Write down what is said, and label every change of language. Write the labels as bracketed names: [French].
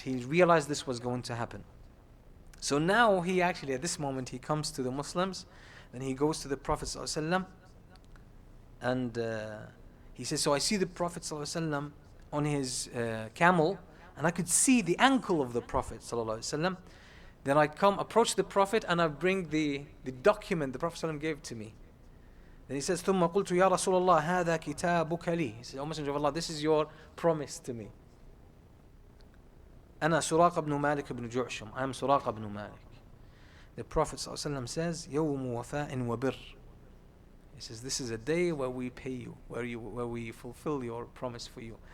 [English] He realized this was going to happen. So now he actually, at this moment, he comes to the Muslims, and he goes to the Prophet sallallahu alaihi wasallam, and he says, so I see the Prophet sallallahu alaihi wasallam on his camel, and I could see the ankle of the Prophet sallallahu alaihi wasallam. Then I approach the Prophet, and I bring the document the Prophet ﷺ gave to me. Then he says, [Arabic] ثُمَّ قُلْتُ يَا رَسُولَ اللَّهِ هَذَا كِتَابُكَ لِي. [English] He says, O Messenger of Allah, this is your promise to me. [Arabic] أَنَا سُرَاقَ بْنُ مَالِكَ بْنُ جُعْشُمْ, [English] I am Suraqa ibn Malik. The Prophet ﷺ says, [Arabic] يَوْمُ وَفَاءٍ وَبِرٍّ. [English] He says, this is a day where we pay you, where we fulfill your promise for you.